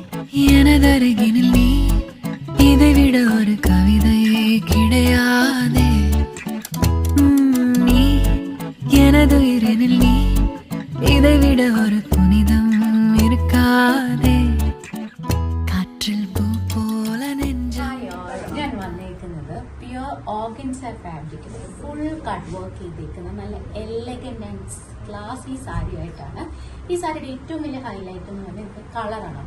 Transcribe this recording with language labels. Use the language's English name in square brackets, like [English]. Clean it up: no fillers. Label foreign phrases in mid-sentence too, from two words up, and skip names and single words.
[Tamil] எனதருகினில் நீ இதைவிட ஒரு கவிதையே கிடையாதே. நீ எனதுயிரினில் நீ இதைவிட ஒரு புனிதம் இருக்காதே. [Malayalam] കാറ്റിൽ പൂ പോലെ ഞാൻ വന്നേക്കുന്നത് [English] pure organza [Malayalam] ഫാബ്രിക്കിൽ [English] full cut work [Malayalam] ചെയ്തേക്കുന്ന നല്ല [English] elegant and classy saree [Malayalam] ആയിട്ടാണ്. ഈ സാരിയുടെ ഏറ്റവും വലിയ ഹൈലൈറ്റ് എന്ന് പറഞ്ഞാൽ ഇത് കളറാണ്.